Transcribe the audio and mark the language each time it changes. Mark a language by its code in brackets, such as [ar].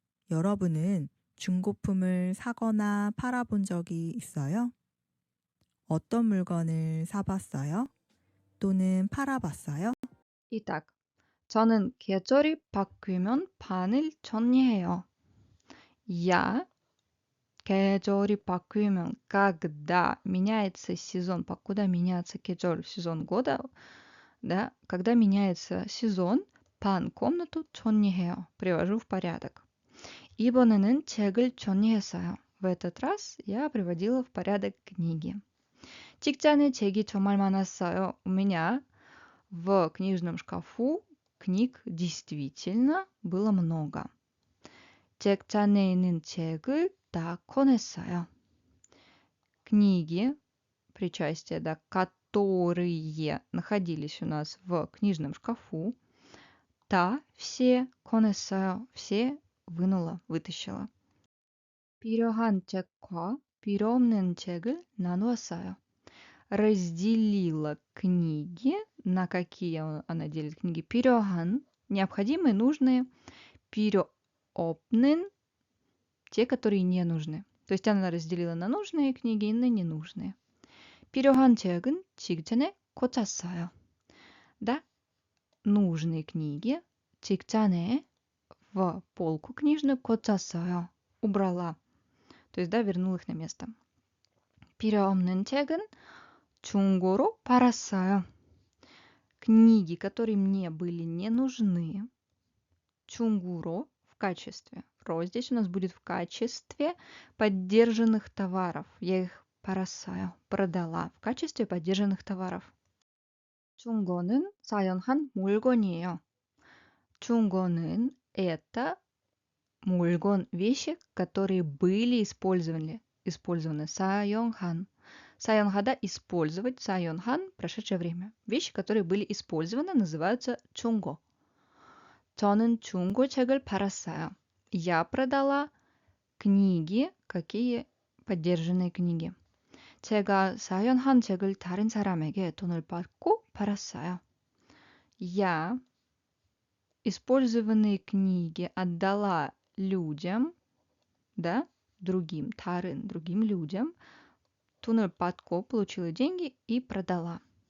[ko] 여러분은 중고품을 사거나 팔아본 적이 있어요? 어떤 물건을 사봤어요? 또는 팔아봤어요? [ru] Итак, [ko] 저는 계절이 바뀌면 방을 정리해요. [ru] Я [ko] 계절이 바뀌면 [ru] когда меняется сезон, покуда меняется 계절, сезон года, да, когда меняется сезон, 방, комнату [ko] 정리해요. [ru] привожу в порядок. [ko] 이번에는 책을 정리했어요. [ru] В этот раз я приводила в порядок книги. [ko] 책장에 책이 정말 많았어요. [ru] У меня в книжном шкафу книг действительно было много. [ko] 책장에 있는 책을 다 꺼냈어요. [ru] Книги, причастие, да, которые находились у нас в книжном шкафу, да, все [ko] 꺼냈어요. [ru] все вынула, вытащила. [ko] 필요한 책과 필요 없는 책을 나누었어요. [ru] Разделила книги, на какие она делит книги. [ko] 필요한, [ru] необходимые, нужные. [ko] 필요 없는, [ru] те, которые не нужны. То есть она разделила на нужные книги и на ненужные. [ko] 필요한 책은 책장에 꽂았어요. [ru] Да, нужные книги [ko] 책장에 [ru] в полку книжную [ko] 꽂았어요. [ru] Убрала. То есть, да, вернула их на место. [ko] 필요 없는 책은 중고로 팔았어요. [ru] Книги, которые мне были не нужны, [ko] 중고로 [ru] в качестве про здесь у нас будет в качестве поддержанных товаров. Я их [ko] 팔았어요. [ru] Продала в качестве поддержанных товаров. [ko] 중고는 사용한 물건이에요. [ru] 중고는 это 물건, вещи, которые были использованы. [ko] 사용한. 사용하다 [ru] использовать. [ko] 사용한 [ru] прошедшее время. Вещи, которые были использованы, называются 중고. [ko] 저는 중고책을 팔았어요. [ru] Я продала книги. Какие поддержанные книги? [ko] 제가 사용한 책을 다른 사람에게 돈을 받고 팔았어요. [ru] Я использованные книги отдала людям, да, другим людям. [ko] 돈을 받고 [ru] получила деньги и продала.